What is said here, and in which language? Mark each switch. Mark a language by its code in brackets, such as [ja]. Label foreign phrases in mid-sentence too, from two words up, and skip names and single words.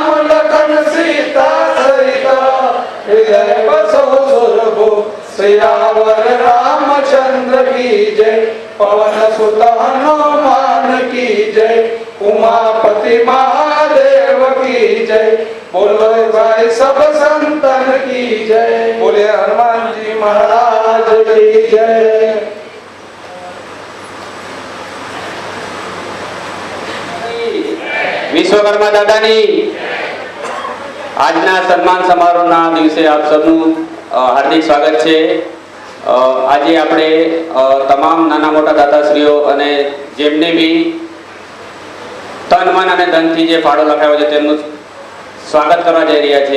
[hi] लखन सीता सहित हृदय बसो सुरभु सियावर रामचंद्र की जय पवन सुत हनुमान की जय उमापति महादेव की जय बोलो भाई सब संतन की जय बोले हनुमान जी महाराज की जय। [gu] વિશ્વકર્મા દાદાની આજના સન્માન સમારોહના દિવસે આપ સૌનું હાર્દિક સ્વાગત છે। આજે આપણે તમામ નાના મોટા દાતાશ્રીઓ અને જેમને બી તન મન અને ધનથી જે ફાળો લખાયો છે તેમનું સ્વાગત કરવા જઈ રહ્યા છે।